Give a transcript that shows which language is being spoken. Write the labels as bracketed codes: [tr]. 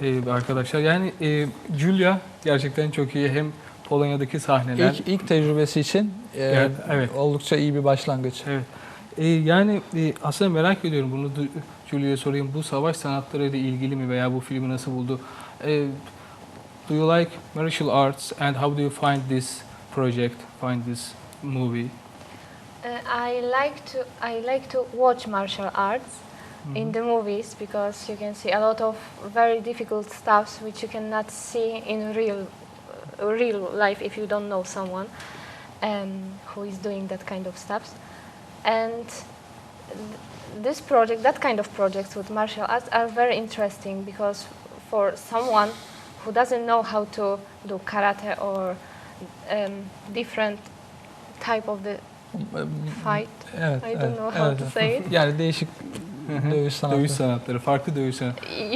[tr] Arkadaşlar yani Julia gerçekten çok iyi. Hem Polonya'daki sahneler. İlk tecrübesi için Evet. oldukça iyi bir başlangıç. Evet. Aslında merak ediyorum bunu Julia'ya sorayım. Bu savaş sanatlarıyla ilgili mi veya bu filmi nasıl buldu? [en] Do you like martial arts and how do you find this project, find this movie? I like to watch martial arts in the movies because you can see a lot of very difficult stuffs which you cannot see in real life if you don't know someone who is doing that kind of stuff. And this project, that kind of projects with martial arts are very interesting because for someone who doesn't know how to do karate or different type of the fight. [tr] Evet, [en] I don't know how to say it. [tr] Yani değişik dövüş sanatları. Dövüş sanatları, farklı dövüş sanatları.